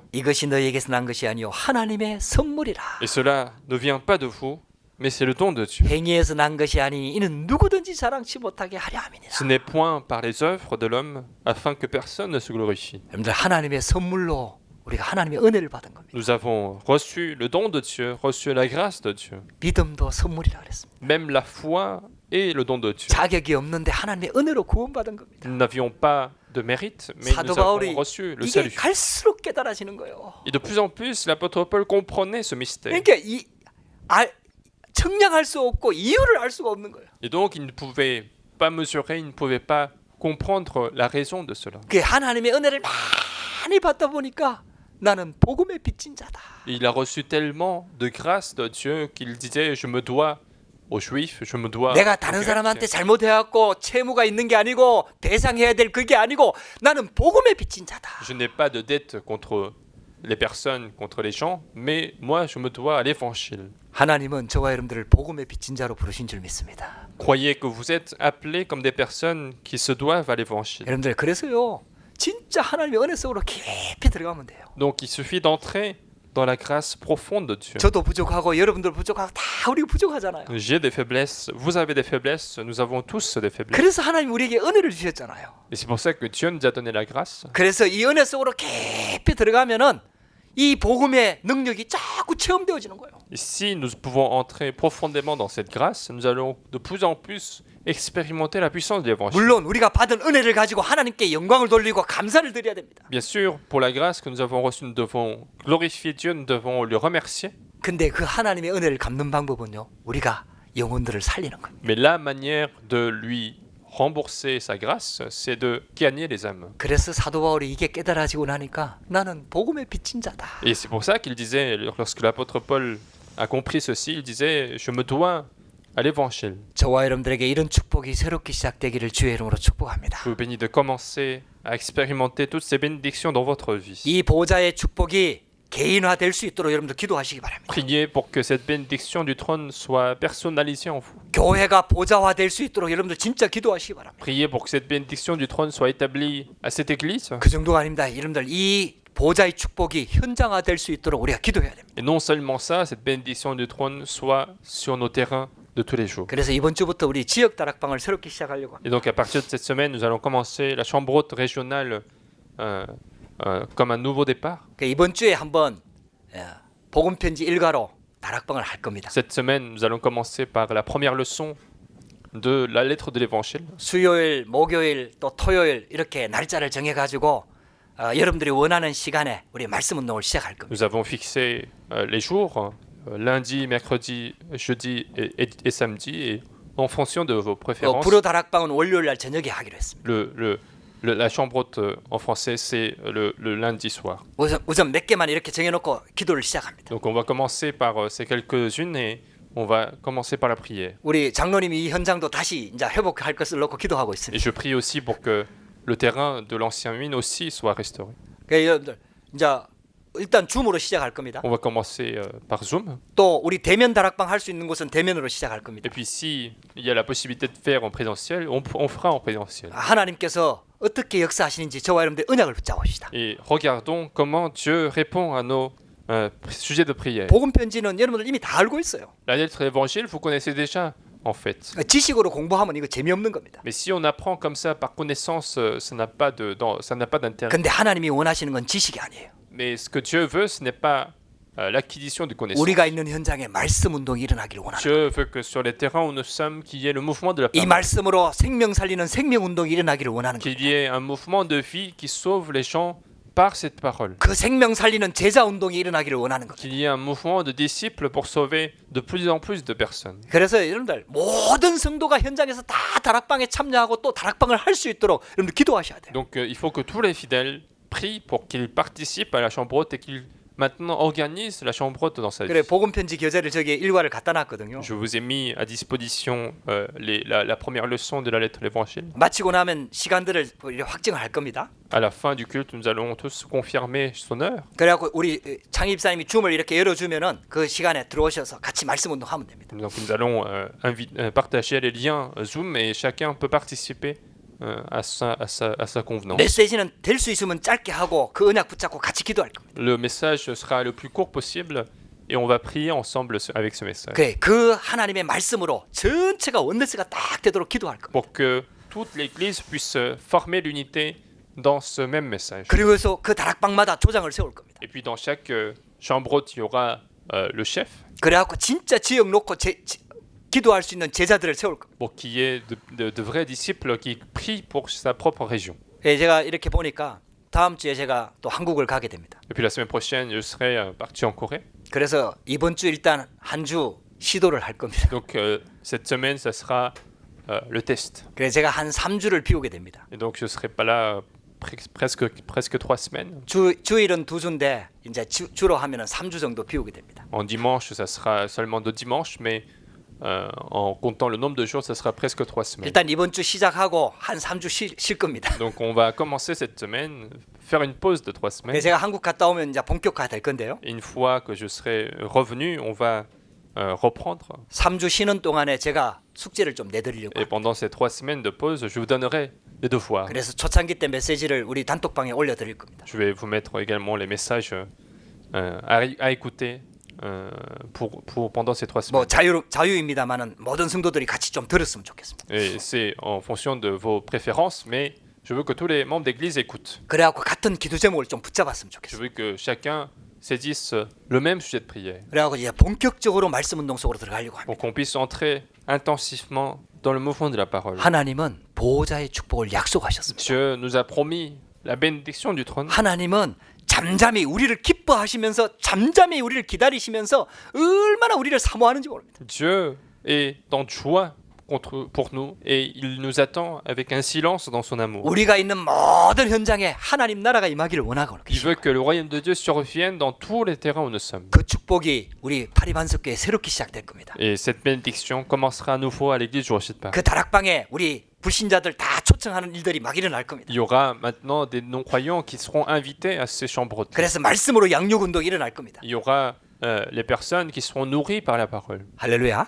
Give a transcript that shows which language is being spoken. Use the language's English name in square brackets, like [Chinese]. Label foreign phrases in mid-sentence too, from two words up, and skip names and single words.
[Korean] 이것이 너희에게서 난 것이 아니요 하나님의 선물이라. [French] Et cela ne vient pas de vous, mais c'est le don de Dieu. [Korean] 행위에서 난 것이 아니니 이는 누구든지 자랑치 못하게 하려 함이니라. [French] Ce n'est point par les œuvres de l'homme, afin que personne ne se glorifie. [Korean] 여러분들 하나님의 선물로 우리가 하나님의 은혜를 받은 겁니다. [French] Nous avons reçu le don de Dieu, reçu la grâce de Dieu. [Korean] 믿음도 선물이라 그랬습니다. [French] Même la foi est le don de Dieu. [Korean] 자격이 없는데 하나님의 은혜로 구원받은 겁니다. [French] Nous n'avions pas de mérite, mais [Korean] 사도 [French] nous avons [Korean] 바울이 [French] reçu le [Korean] 이게 [French] salut. [Korean] 갈수록 깨달아지는 거예요. [French] Et de plus en plus, l'apôtre Paul comprenait ce mystère. [Korean] 그러니까 청량할 수 없고 이유를 알 수가 없는 거예요. [French] Et donc, il ne pouvait pas mesurer, il ne pouvait pas comprendre la raison de cela. [Korean] 그 하나님의 은혜를 많이 받다 보니까 나는 복음에 빚진 자다. [French] Il a reçu tellement de grâce de Dieu qu'il disait, je me dois aux Juifs, je me dois [Korean] 내가 [French] aux [Korean] 다른 [French] Grecs. [Korean] 사람한테 잘못해갖고 채무가 있는 게 아니고 배상해야 될 그게 아니고 나는 복음에 빚진 자다. [French] Je n'ai pas de dette contre les personnes, contre les gens, mais moi, je me dois à l'évangile. [Korean] 하나님은 저와 여러분들을 복음에 빚진 자로 부르신 줄 믿습니다. [French] Croyez que vous êtes appelés comme des personnes qui se doivent à l'évangile. [Korean] 여러분들 그래서요 진짜 하나님의 은혜 속으로 깊이 들어가면 돼요. [French] Donc, il suffit d'entrer dans la grâce profonde de Dieu. [Korean] 저도 부족하고 여러분들 부족하고 다 우리가 부족하잖아요. [French] J'ai des faiblesses, vous avez des faiblesses, nous avons tous des faiblesses. [Korean] 그래서 하나님 우리에게 은혜를 주셨잖아요. [French] Et c'est pour ça que Dieu nous a donné la grâce. [Korean] 그래서 이 은혜 속으로 깊이 들어가면은 이 복음의 능력이 자꾸 체험되어지는 거예요. [French] Et si nous pouvons entrer profondément dans cette grâce, nous allons de plus en plus expérimenter la puissance de l'évangile. [Korean] 물론 우리가 받은 은혜를 가지고 하나님께 영광을 돌리고 감사를 드려야 됩니다. [French] Bien sûr, pour la grâce que nous avons reçue, nous devons glorifier Dieu, nous devons le remercier. [Korean] 근데 그 하나님의 은혜를 갚는 방법은요. 우리가 영혼들을 살리는 거예요. [French] Mais la manière de lui rembourser sa grâce, c'est de gagner les âmes. [Korean] 그래서 사도 바울이 이게 깨달아지고 나니까 나는 복음에 빚진 자다. [French] Et c'est pour ça qu'il disait, lorsque l'apôtre Paul a compris ceci, il disait, je me dois à l'évangile. [Korean] 저와 여러분들에게 이런 축복이 새롭게 시작되기를 주의 이름으로 축복합니다. [French] Je vous bénis de commencer à expérimenter toutes ces bénédictions dans votre vie. [Korean] 이 보좌의 축복이 개인화될 수 있도록 여러분들 기도하시기 바랍니다. [French] Priez pour que cette bénédiction du trône soit personnalisée en vous. [Korean] 교회가 보좌화될 수 있도록 여러분들 진짜 기도하시기 바랍니다. [French] Priez pour que cette bénédiction du trône soit établie à cette église. [Korean] 그 정도가 아닙니다. 여러분들 이 보좌의 축복이 현장화될 수 있도록 우리가 기도해야 됩니다. [French] Et non seulement ça, cette bénédiction du trône soit sur nos terrains de tous les jours. [Korean] 그래서 이번 주부터 우리 지역 다락방을 새롭게 시작하려고 합니다. [French] Et donc à partir de cette semaine, nous allons commencer la chambre haute régionale comme un nouveau départ. [Korean] 이번 주에 한번 복음 편지 일과로 다락방을 할 겁니다. [French] Cette semaine, nous allons commencer par la première leçon de la lettre de l'évangile. [Korean] 수요일, 목요일 또 토요일 이렇게 날짜를 정해 가지고 여러분들이 원하는 시간에 우리 말씀 운동을 시작할 겁니다. [French] Nous avons fixé les jours, lundi, mercredi, jeudi et samedi, et en fonction de vos préférences. [Korean] 불어 다락방은 월요일 날 저녁에 하기로 했습니다. [French] La chambre haute en français, c'est le lundi soir. [Korean] 우선 몇 개만 이렇게 정해놓고 기도를 시작합니다. [French] Donc on va commencer par ces quelques-unes et on va commencer par la prière. [Korean] 우리 장로님이 이 현장도 다시 이제 회복할 것을 놓고 기도하고 [French] Et [Korean] 있습니다. [French] je prie aussi pour que le terrain de l'ancien mine aussi soit restauré. [Korean] 그러니까 여러분들 이제 일단 줌으로 시작할 겁니다. [French] On va commencer par Zoom. [Korean] 또 우리 대면 다락방 할 수 있는 곳은 대면으로 시작할 겁니다. [French] Et puis si il y a la possibilité de faire en présentiel, on fera en présentiel. [Korean] 하나님께서 어떻게 역사하시는지 저와 여러분들 언약을 붙잡읍시다. [French] Et regardons comment Dieu répond à nos sujets de prière. [Korean] 복음 편지는 여러분들 이미 다 알고 있어요. [French] La lettre évangile, vous connaissez déjà en fait. [Korean] 지식으로 공부하면 이거 재미없는 겁니다. [French] Mais si on apprend comme ça par connaissance, ça n'a pas d'intérêt. [Korean] 근데 하나님이 원하시는 건 지식이 아니에요. [French] Mais ce que Dieu veut, ce n'est pas l'acquisition de connaissances. [Korean] 우리가 있는 현장에 말씀 운동이 일어나기를 원하는 거예요. [French] Dieu veut que sur les terrains où nous sommes, qu'il y ait le mouvement de la [Korean] 이 [French] parole. [Korean] 말씀으로 생명 살리는 생명 운동이 일어나기를 원하는 거예요. [French] Qu'il y ait un mouvement de vie qui sauve les gens par cette parole. [Korean] 그 생명 살리는 제자 운동이 일어나기를 원하는 거예요. [French] Qu'il y ait un mouvement de disciples pour sauver de plus en plus de personnes. [Korean] 그래서 여러분들 모든 성도가 현장에서 다 다락방에 참여하고 또 다락방을 할 수 있도록 여러분들 기도하셔야 돼요. [French] Donc il faut que tous les fidèles prient pour qu'ils participent à la chambre haute et qu'ils maintenant organisent la chambre haute dans sa vie. [Korean] 그래 복음 편지 교재를 저기 일과를 갖다 놨거든요. [French] Je vous ai mis à disposition la première leçon de la lettre de l'Évangile. [Korean] 마치고 나면 시간들을 확정을 할 겁니다. [French] À la fin du culte, nous allons tous confirmer son heure. [Korean] 그래갖고 우리 창희 집사님이 줌을 이렇게 열어주면은 그 시간에 들어오셔서 같이 말씀 운동하면 됩니다. [French] Donc nous allons partager les liens Zoom et chacun peut participer à sa convenance. [Korean] 메시지는 될 수 있으면 짧게 하고 그 언약 붙잡고 같이 기도할 겁니다. [French] Le message sera le plus court possible et on va prier ensemble avec ce message. [Korean] 그래 그 하나님의 말씀으로 전체가 원네스가 딱 되도록 기도할 겁니다. [French] Pour que toute l'Église puisse former l'unité dans ce même message. [Korean] 그리고서 그 다락방마다 조장을 세울 겁니다. [French] Et puis dans chaque chambre haute, il y aura le chef [Korean] 그래갖고 진짜 지역 놓고 기도할 수 있는 제자들을 세울 겁니다. [French] pour qu'il y ait de vrais disciples qui prient pour sa propre région. [Korean] 제가 이렇게 보니까 다음 주에 제가 또 한국을 가게 됩니다. [French] Et puis la semaine prochaine, je serai parti en Corée. [Korean] 그래서 이번 주 일단 한 주 시도를 할 겁니다. [French] Donc cette semaine, ça sera le test. [Korean] 그래서 제가 한 3주를 비우게 됩니다. [French] Et donc je serai pas là presque 3 semaines. [Korean] 주일은 2주인데 이제 주로 하면은 3주 정도 비우게 됩니다. [French] En dimanche, ça sera seulement de dimanche, mais en comptant le nombre de jours, ça sera presque 3 semaines. [Korean] 일단 이번 주 시작하고 한 3주 쉴 겁니다. [French] Donc on va commencer cette semaine, faire une pause de 3 semaines. [Korean] 제가 한국 갔다 오면 이제 본격화 될 건데요. [French] Et une fois que je serai revenu, on va reprendre. [Korean] 3주 쉬는 동안에 제가 숙제를 좀 내드리려고. [French] Et pendant ces 3 semaines de pause, je vous donnerai les devoirs. [Korean] 그래서 초창기 때 메시지를 우리 단톡방에 올려드릴 겁니다. [French] Je vais vous mettre également les messages à écouter pour pendant ces 3 [Korean] 뭐 [French] semaines. [Korean] 자유입니다만은 모든 성도들이 같이 좀 들었으면 좋겠습니다. [French] Et c'est en fonction de vos préférences, mais je veux que tous les membres d'église écoutent. [Korean] 그래갖고 같은 기도 제목을 좀 붙잡았으면 [French] Je [Korean] 좋겠습니다. [French] veux que chacun saisisse le même sujet de prière. [Korean] 그래갖고 이제 본격적으로 말씀 운동 속으로 들어가려고 합니다. [French] Pour qu'on puisse entrer intensivement dans le mouvement de la parole. [Korean] 하나님은 보호자의 축복을 약속하셨습니다. [French] Dieu nous a promis la bénédiction du trône. [Korean] 하나님은 잠잠히 우리를 기뻐하시면서 잠잠히 우리를 기다리시면서 얼마나 우리를 사모하는지 모릅니다. [French] Dieu est en joie pour nous et il nous attend avec un silence dans son amour. [Korean] 우리가 있는 모든 현장에 하나님 나라가 임하기를 원하고 [French] Il veut que le royaume de Dieu survienne dans tous les terrains où nous sommes. [Korean] 그 축복이 우리 파리반석교에 새롭게 시작될 겁니다. [French] Et cette bénédiction commencera à nouveau à l'église du Rocher de Paris. [Korean] 그 다락방에 우리 불신자들 다 초청하는 일들이 막 일어날 겁니다. [French] Il y aura maintenant des non-croyants qui seront invités à ces chambres hautes. [Korean] 그래서 말씀으로 양육 운동이 일어날 겁니다. [French] Il y aura les personnes qui seront nourries par la parole. [Korean] 할렐루야.